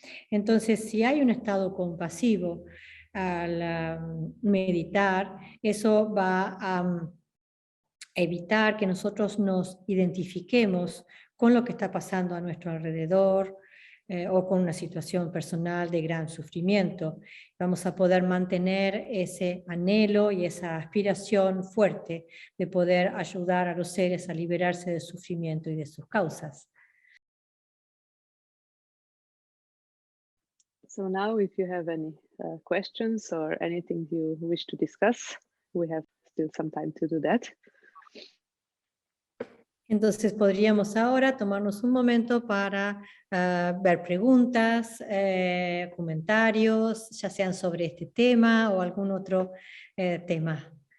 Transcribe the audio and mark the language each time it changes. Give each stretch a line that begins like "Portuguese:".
Spanish: Entonces, si hay un estado compasivo al meditar, eso va a evitar que nosotros nos identifiquemos con lo que está pasando a nuestro alrededor o con una situación personal de gran sufrimiento. Vamos a poder mantener ese anhelo y esa aspiración fuerte de poder ayudar a los seres a liberarse del sufrimiento y de sus causas.
English: So now if you have any questions or anything you wish to discuss, we have still some time to do that.
Spanish: Entonces podríamos ahora tomarnos un momento para ver preguntas, comentarios, ya sean sobre este tema o algún otro tema.